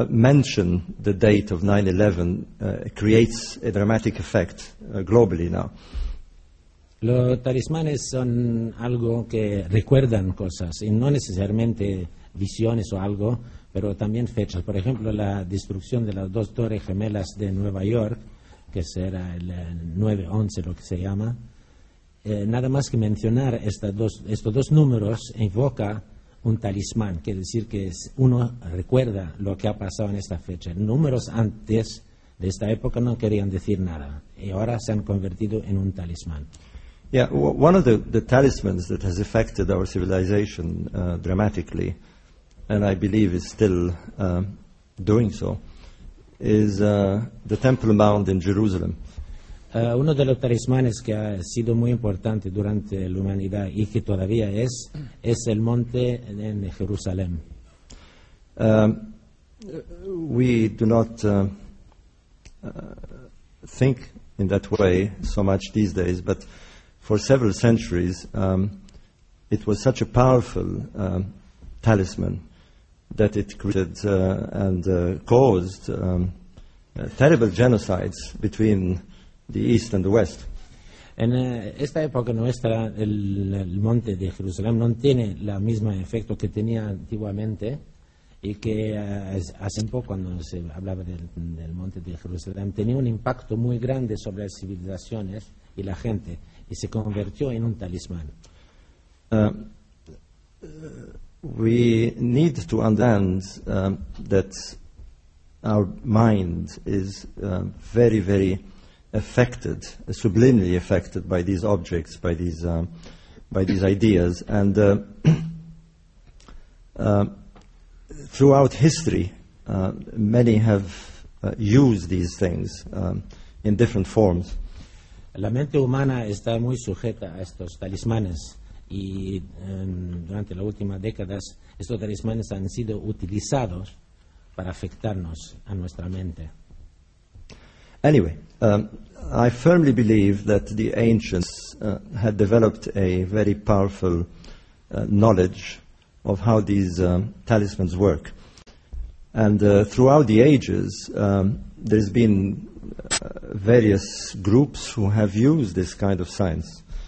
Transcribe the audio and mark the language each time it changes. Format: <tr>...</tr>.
<en>Mention the date of 9/11 creates a dramatic effect globally now.</en> <es>Los talismanes son algo que recuerdan cosas, y no necesariamente visiones o algo, pero también fechas. Por ejemplo, la destrucción de las dos torres gemelas de Nueva York, que será el 9/11, lo que se llama. Nada más que mencionar estos dos números evoca un talismán, quiere decir que uno recuerda lo que ha pasado en esta fecha. Números antes de esta época no querían decir nada, y ahora se han convertido en un talismán.</es> <en>Yeah, one of the talismans that has affected our civilization dramatically, and I believe is still doing so, is the Temple Mount in Jerusalem.</en> <es>Uno de los talismanes que ha sido muy importante durante la humanidad y que todavía es el monte en Jerusalén.</es> <en>We do not think in that way so much these days, but for several centuries it was such a powerful talisman that it created and caused terrible genocides between the East and the West.</en> <es>En esta época nuestra, el monte de Jerusalén no tiene el mismo efecto que tenía antiguamente, y que hace un poco, cuando se hablaba del monte de Jerusalén, tenía un impacto muy grande sobre las civilizaciones y la gente, y se convirtió en un talismán.</es> <en>We need to understand that our mind is very, very affected, sublimely affected by these objects, by these ideas, and throughout history, many have used these things in different forms.</en> <es>La mente humana está muy sujeta a estos talismanes, y durante las últimas décadas estos talismanes han sido utilizados para afectarnos a nuestra mente.</es> <en>Anyway, I firmly believe that the ancients had developed a very powerful knowledge of how these talismans work. And throughout the ages, there's been various groups who have used this kind of science.</en>